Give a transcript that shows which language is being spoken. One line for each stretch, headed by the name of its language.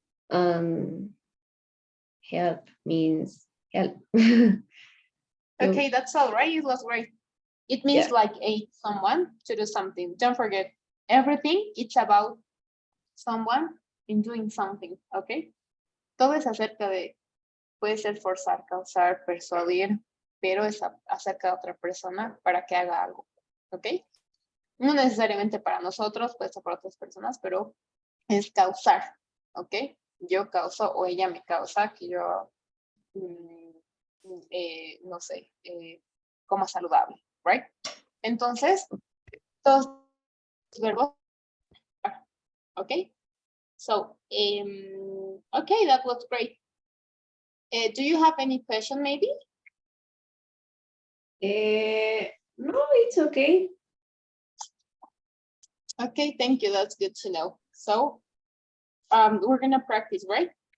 English: Help means help. Okay, that's all right. It was great. It means Yeah. like aid someone to do something. Don't forget, everything it's about someone in doing something, okay?
Spanish: Todo es acerca de, puede ser forzar, causar, persuadir, pero es acerca de otra persona para que haga algo, ¿ok? No necesariamente para nosotros, puede ser para otras personas, pero es causar, ¿ok? Yo causo o ella me causa que yo, no sé, coma saludable, right? Entonces, todos los verbos, ¿ok?
English: So, okay, that was great. Do you have any question maybe? No, it's okay. Okay, thank you. That's good to know. So, we're gonna practice, right?